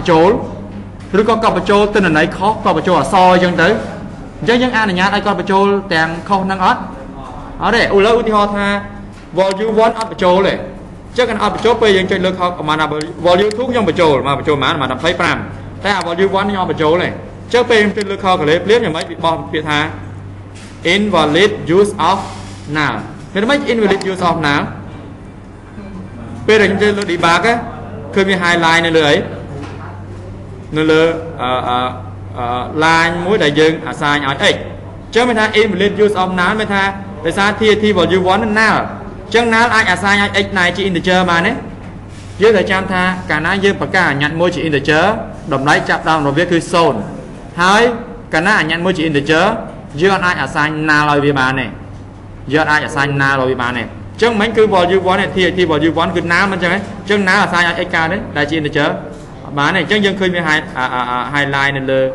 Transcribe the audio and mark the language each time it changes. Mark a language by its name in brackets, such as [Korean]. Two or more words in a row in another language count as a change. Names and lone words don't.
[Khmer] បញ្ចូលឬក៏គាត់បញ្ចូលទិន្នន័យខុសគាត់បញ្ចូលអក្សរអញ្ចឹងទៅអញ្ចឹងយើងអនុញ្ញាតឲ្យគាត់បញ្ចូលទាំងខុសហ្នឹងអ ត់ទេឧទាហរណ៍ថា volume 1 អត់បញ្ចូលទេអញ្ចឹងគាត់អត់បញ្ចូលពេលយើងចុចលើខុសប្រហែល volume 2 ខ្ញុំបញ្ចូលមកបញ្ចូលប្រហែល25តែ volume 1 ខ្ញុំអត់បញ្ចូលទេអញ្ចឹងពេលខ្ញុំចុចលើខុសកលេភ្លាមយ៉ាងម៉េចវាបោះពាក្យថា [English] invalid use of null [Khmer] ពេលមិន [English] invalid use of null [Khmer] ពេលដែលខ្ញុំលើ debug ឃើញមាន highlight នៅលើអីនៅលើ line មួយដែលយើង assign ឲ្យ x អញ្ចឹងមានថា [English] invalid use of null [Khmer] មានថាដោយសារ [English] TT volume 1 null [Khmer] អញ្ចឹង null អាច assign ឲ្យ x ណែជា integer បានទេយើងត្រូវចាំថាកាលណាយើងប្រកាសអាញ្ញត្តិមួយជា integer តម្លៃចាប់ដើមរបស់វាគឺ0ហើយកាលណាអាញ្ញត្តិមួយជា integer យើងអាច [English] assign null [Khmer] ឲ្យវាបានទេយើងអាច [English] assign null [Khmer] ឲ្យវាបានទេអញ្ចឹងមិនគឺ volume 1 នេះ TT volume 1 គឺ null មិនអញ្ចឹងទេអញ្ចឹង [English] null assign [Khmer] ឲ្យ x កើតទេដែលជា integer បានទេអញ្ចឹងយើងឃើញមាន highlight នៅលើ